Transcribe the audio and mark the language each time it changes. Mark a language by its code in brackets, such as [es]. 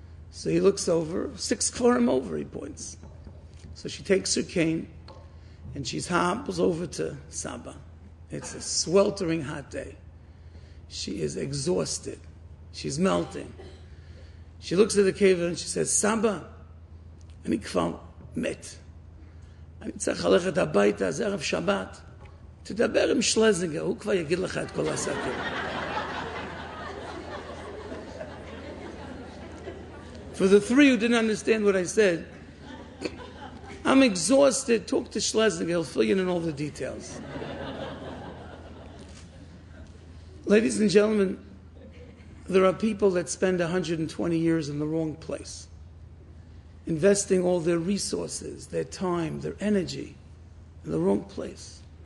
[en] So he looks over, 6 kvarim over, he points. So she takes her cane, and she hobbles over to Saba. It's a sweltering hot day. She is exhausted. She's melting. She looks at the cave and she says, Saba, [he] אני כבר מת. אני צריך ללכת הביתה, זה ערב שבת. תדבר עם שלזינגר, הוא כבר יגיד לך את כל הסקר. [en] For the 3 who didn't understand what I said, I'm exhausted. Talk to Schlesinger. He'll fill you in all the details. Ladies and gentlemen, there are people that spend 120 years in the wrong place, investing all their resources, their time, their energy in the wrong place.